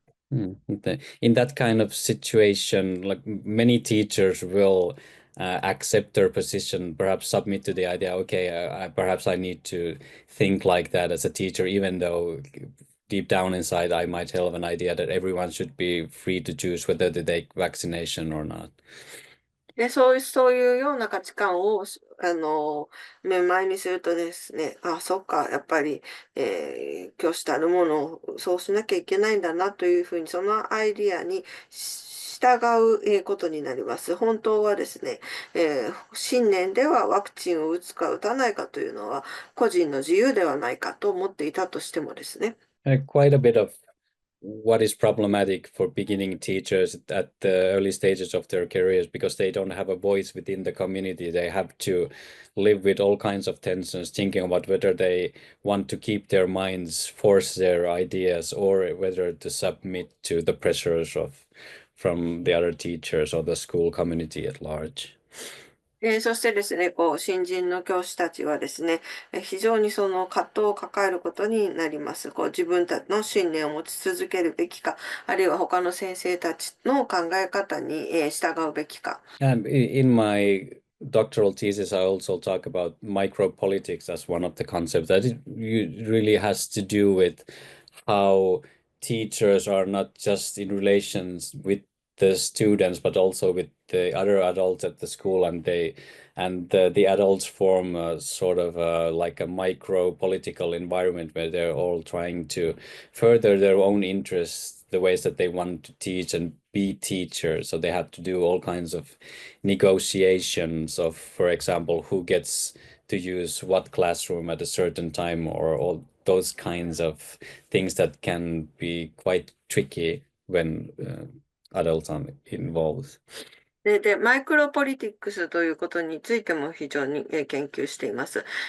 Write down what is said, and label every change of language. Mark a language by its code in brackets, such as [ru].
[en] In that kind of situation, like many teachers will accept their position, perhaps submit to the idea, okay, perhaps I need to think like that as a teacher, even though deep down inside I might have an idea that everyone should be free to choose whether to take vaccination or not. [ja] で、そういうような価値観を、目前にするとですね、そっか、やっぱり、教師たるものをそうしなきゃいけないんだなというふうに、そのアイディアに従うことになります。本当はですね、新年ではワクチンを打つか打たないかというのは個人の自由ではないかと思っていたとしてもですね。 [en] Quite a bit of what is problematic for beginning teachers at the early stages of their careers, because they don't have a voice within the community. They have to live with all kinds of tensions, thinking about whether they want to keep their minds, force their ideas, or whether to submit to the pressures from the other teachers or the school community at large. [ja] そしてですね、新人の教師たちはですね、非常にその葛藤を抱えることになります。自分たちの信念を持ち続けるべきか、あるいは他の先生たちの考え方に従うべきか。 [en] In my doctoral thesis, I also talk about micropolitics as one of the concepts that it really has to do with how teachers are not just in relations with the students, but also with the other adults at the school, and the adults form a sort of like a micro political environment where they're all trying to further their own interests, the ways that they want to teach and be teachers. So they have to do all kinds of negotiations of, for example, who gets to use what classroom at a certain time, or all those kinds of things that can be quite tricky when adults are involved. [ja] マイクロポリティクスということについても非常に研究しています。